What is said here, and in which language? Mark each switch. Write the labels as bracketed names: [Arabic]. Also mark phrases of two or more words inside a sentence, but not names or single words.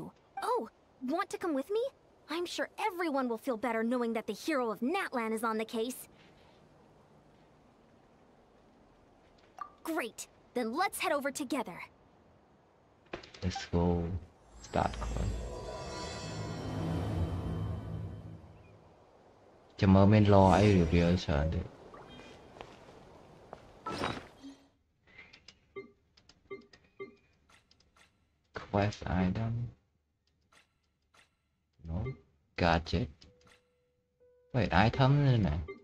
[English] Oh, want to come with me? I'm sure everyone will feel better knowing that the hero of Natlan is on the case. Great, then let's head over together. let's go start call [Khmer] ចាំមើលមាន law អី reveal ច្រើនទេ [English] quest item no gadget wait item [Khmer] នេះណា